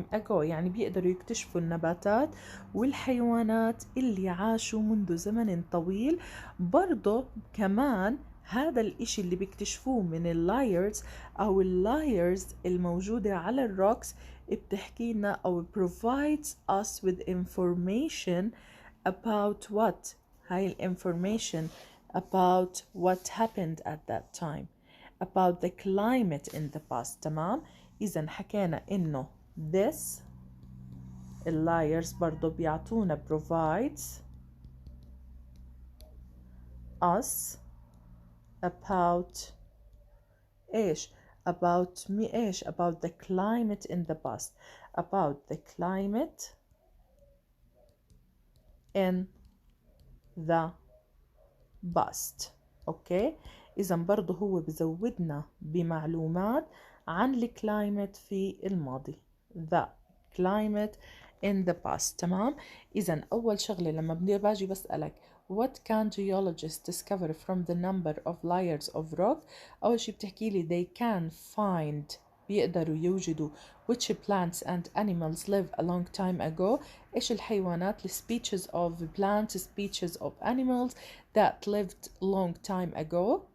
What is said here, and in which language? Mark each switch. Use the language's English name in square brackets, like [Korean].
[Arabic] يعني بيقدروا يكتشفوا النباتات والحيوانات اللي عاشوا منذ زمن طويل. برضو كمان هذا الاشي اللي بيكتشفوه من اللايرز أو اللايرز الموجودة على الروكس بتحكي لنا أو [English] provides us with information about what؟ هاي information about what happened at that time, about the climate in the past. [Arabic] تمام، إذن حكينا إنه [English] this [Arabic] اللايرز برضو بيعطونا [English] provides us about إيش؟ about the climate in the past, about the climate in the past. [Arabic] أوكي، إذن برضو هو بزودنا بمعلومات عن الكلايمت في الماضي، [English] the climate in the past. [Arabic] تمام، إذن أول شغلة لما باجي بسألك [English] what can geologists discover from the number of layers of rock، [Arabic] أول شي بتحكي لي [English] they can find، [Arabic] بيقدروا يوجدوا [English] which plants and animals live a long time ago. [Arabic] إيش الحيوانات؟ [English] species of plants, species of animals that lived long time ago.